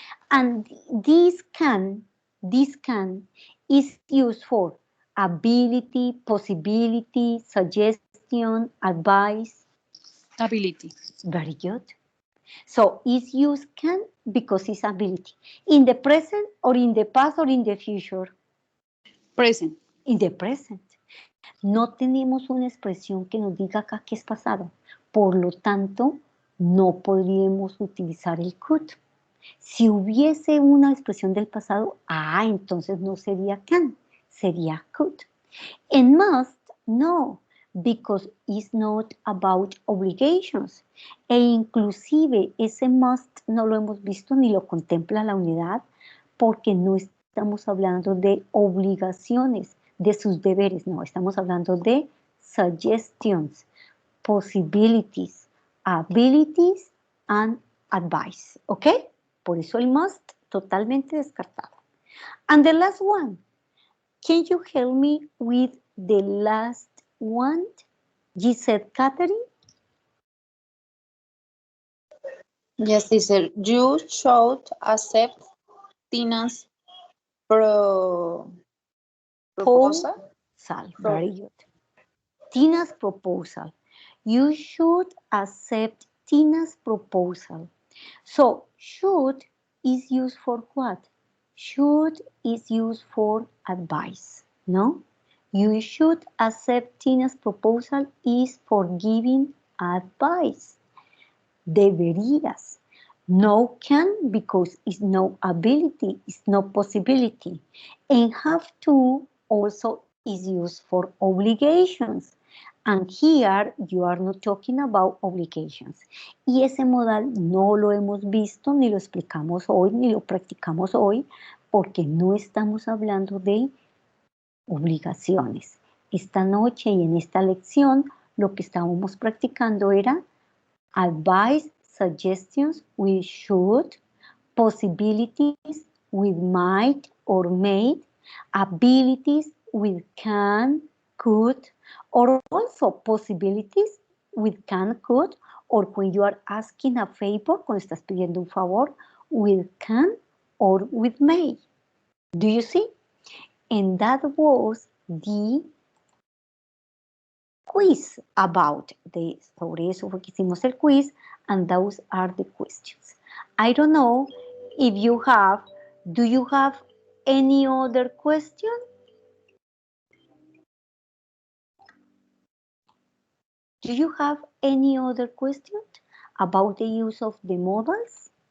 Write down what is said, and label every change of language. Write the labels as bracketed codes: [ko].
[en] And this can is used for ability, possibility, suggestion, advice. Ability. Very good. So it's used can because it's ability. In the present or in the past or in the future? Present. In the present. [es] No tenemos una expresión que nos diga acá que es pasado. Por lo tanto, no podríamos utilizar el could. Si hubiese una expresión del pasado, entonces no sería can, sería could. [en] And must, no, because it's not about obligations. [es] E inclusive ese must no lo hemos visto ni lo contempla la unidad porque no estamos hablando de obligaciones, de sus deberes, no, estamos hablando de [en] suggestions, possibilities, abilities and advice, [es] ¿ok? Por eso el must totalmente descartado. [en] And the last one, can you help me with the last one? Gisette Catherine? Yes, teacher. You should accept Tina's proposal. Very good. Tina's proposal. You should accept Tina's proposal. So, should is used for what? Should is used for advice, no? You should accept Tina's proposal is for giving advice. [es] Deberías. [en] No can because it's no ability, it's no possibility. And have to also is used for obligations. And here you are not talking about obligations. [es] Y ese modal no lo hemos visto, ni lo explicamos hoy, ni lo practicamos hoy, porque no estamos hablando de obligaciones. Esta noche y en esta lección lo que estábamos practicando era [en] advice, suggestions with should, possibilities with might or may, abilities with can, could, or also possibilities with can, could, or when you are asking a favor, [es] cuando estás pidiendo un favor, [en] with can or with may. Do you see? And that was the quiz about this. [es] Sobre eso fue que hicimos el quiz, [en] and those are the questions. I don't know if you have, do you have any other question? Do you have any other question about the use of the modals?